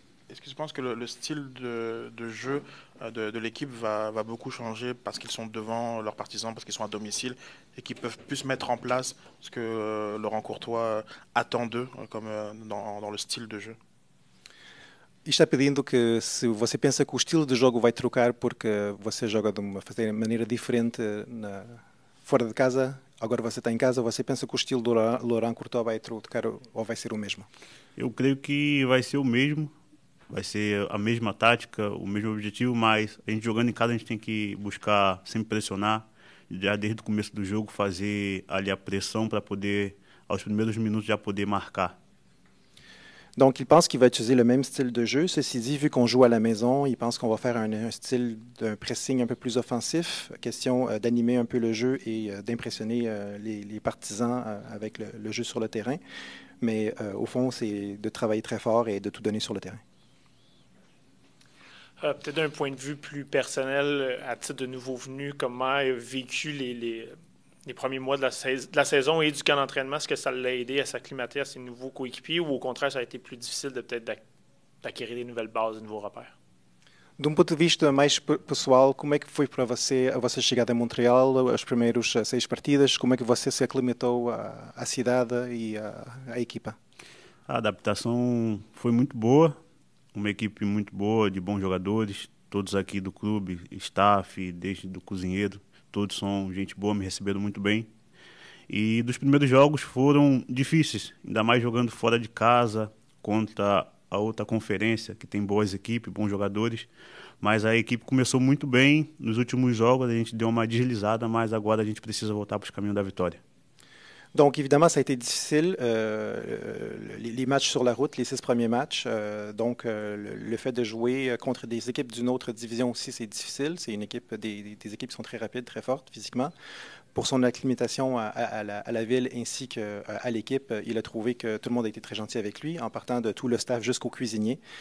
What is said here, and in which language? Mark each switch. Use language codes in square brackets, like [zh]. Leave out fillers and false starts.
[fr] Est-ce que tu penses que le style de jeu de l'équipe va beaucoup changer parce qu'ils sont devant leurs partisans, parce qu'ils sont à domicile et qu'ils peuvent plus mettre en place ce que Laurent Courtois attend d'eux comme dans le style de jeu? [pt] E está pedindo que se você pensa que o estilo de jogo vai trocar porque você joga de uma maneira diferente fora de casa, agora você está em casa, você pensa que o estilo do Laurent Courtois vai trocar ou vai ser o mesmo? Eu creio que vai ser o mesmo. Vai ser a mesma tática, o mesmo objetivo, mas a gente jogando em casa a gente tem que buscar sempre pressionar, já desde o começo do jogo fazer ali a pressão para poder, aos primeiros minutos, já poder marcar. [fr] Donc, il pense qu'il va utiliser le même style de jeu. Ceci dit, vu qu'on joue à la maison, il pense qu'on va faire un style d'un pressing un peu plus offensif, question d'animer un peu le jeu et d'impressionner les partisans avec le jeu sur le terrain. Mais au fond, c'est de travailler très fort et de tout donner sur le terrain. Peut-être d'un point de vue plus personnel, à titre de nouveau venu, comment a vécu les premiers mois de la saison et du camp d'entraînement? Est-ce que ça l'a aidé à s'acclimater à ses nouveaux coéquipiers ou au contraire, ça a été plus difficile de peut-être d'acquérir des nouvelles bases, des nouveaux repères? [pt] De um ponto de vista mais pessoal, como é que foi para você a vossa chegada a Montreal, as primeiras 6 partidas? Como é que você se aclimatou à cidade e à equipa? A adaptação foi muito boa, uma equipe muito boa, de bons jogadores, todos aqui do clube, staff, desde do cozinheiro, todos são gente boa, me receberam muito bem. E dos primeiros jogos foram difíceis, ainda mais jogando fora de casa, contra a outra conferência, que tem boas equipes, bons jogadores. Mas a equipe começou muito bem. Nos últimos jogos a gente deu uma deslizada, mas agora a gente precisa voltar para os caminhos da vitória. [fr] Donc, évidemment, ça a été difficile, les matchs sur la route, les 6 premiers matchs. Donc, le fait de jouer contre des équipes d'une autre division aussi, c'est difficile. C'est une équipe, des équipes qui sont très rapides, très fortes physiquement. Pour son acclimatation à la ville ainsi qu'à l'équipe, il a trouvé que tout le monde a été très gentil avec lui, en partant de tout le staff jusqu'au cuisinier.